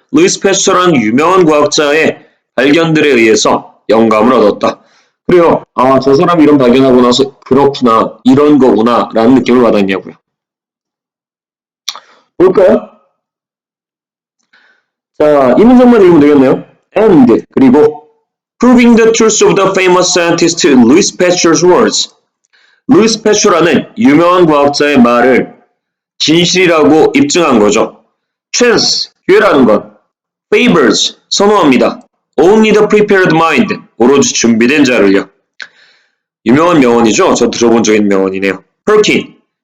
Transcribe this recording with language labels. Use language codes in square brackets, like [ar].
[ko] Louis Pasteur라는 유명한 과학자의 발견들에 의해서 영감을 얻었다. 그래요. 아, 저 사람이 이런 발견하고 나서 그렇구나. 이런 거구나. 라는 느낌을 받았냐고요. 볼까요? 자, 이 문장만 읽으면 되겠네요. [en] And [ko] 그리고 [en] proving the truth of the famous scientist Louis Pasteur's words. [ko] 루이스 패슈라는 유명한 과학자의 말을 진실이라고 입증한 거죠. chance, 기회라는 것. favors, 선호합니다. [en] only the prepared mind, [ko] 오로지 준비된 자를요. 유명한 명언이죠. 저 들어본 적 있는 명언이네요. Perkin이요.